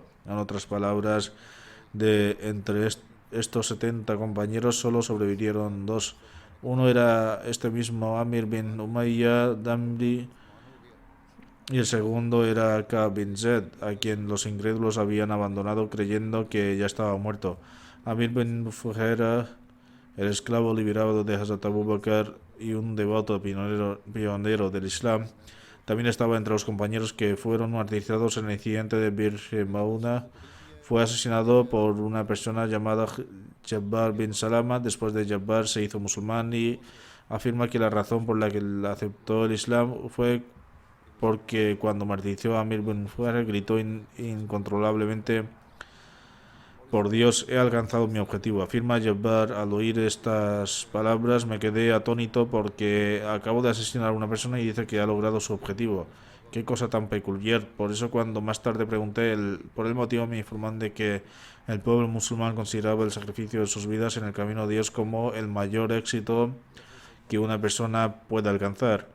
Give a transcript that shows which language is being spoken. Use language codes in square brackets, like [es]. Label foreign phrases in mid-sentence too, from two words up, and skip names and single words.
[es] En otras palabras, de entre estos 70 compañeros solo sobrevivieron 2. Uno era este mismo Amir bin Umayya Damri y el segundo era Ka'b bin Zaid, a quien los incrédulos habían abandonado creyendo que ya estaba muerto. Amir bin Fuhaira, el esclavo liberado de Hazrat Abu Bakr y un devoto pionero del Islam, también estaba entre los compañeros que fueron martirizados en el incidente de Bir Mauna. Fue asesinado por una persona llamada Jabbar bin Salama. Después de Jabbar se hizo musulmán y afirma que la razón por la que él aceptó el Islam fue porque cuando martirizó a Amir bin Fuhaira gritó incontrolablemente: por Dios, he alcanzado mi objetivo. Afirma Jabbar: al oír estas palabras me quedé atónito porque acabo de asesinar a una persona y dice que ha logrado su objetivo. Qué cosa tan peculiar. Por eso cuando más tarde pregunté por el motivo, me informaron de que el pueblo musulmán consideraba el sacrificio de sus vidas en el camino de Dios como el mayor éxito que una persona puede alcanzar.